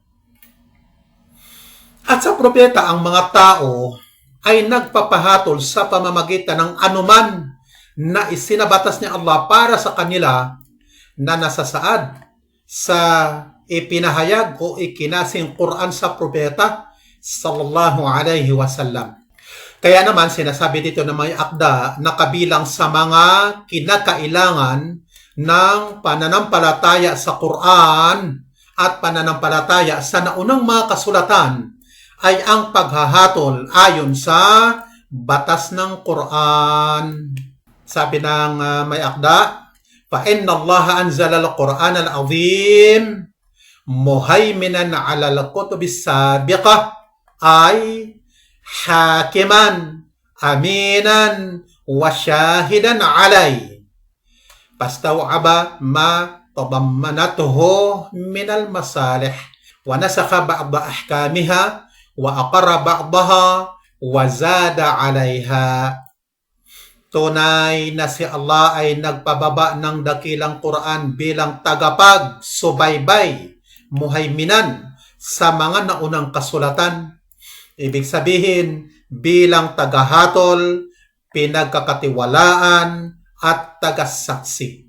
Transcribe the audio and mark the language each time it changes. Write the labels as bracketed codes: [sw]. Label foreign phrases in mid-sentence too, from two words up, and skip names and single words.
[tl] At sa propeta, ang mga tao ay nagpapahatol sa pamamagitan ng anuman na isinabatas ni Allah para sa kanila na nasasaad sa ipinahayag o ikinasing Quran sa propeta [ar] صلى الله عليه وسلم. [tl] Kaya naman sinasabi dito na may akda na kabilang sa mga kinakailangan ng pananampalataya sa Quran at pananampalataya sa naunang mga kasulatan ay ang paghahatol ayon sa batas ng Quran. Sabi ng may akda, [ar] فَإِنَّ اللَّهَ أَنزَلَ الْقُرْآنَ الْعَظِيمَ مُهَيْمِنًا عَلَى الْكُتُبِ السَّابِقَةِ أي حاكما أمينا وشاهدا علي. فاستوعب ما تضمنته من المصالح ونسخ بعض أحكامها وأقر بعضها وزاد عليها. [tl] Tunay na si Allah ay nagpababa ng dakilang Quran bilang tagapag, subaybay, muhaiminan sa mga naunang kasulatan. Ibig sabihin, bilang tagahatol, pinagkakatiwalaan, at tagasaksi.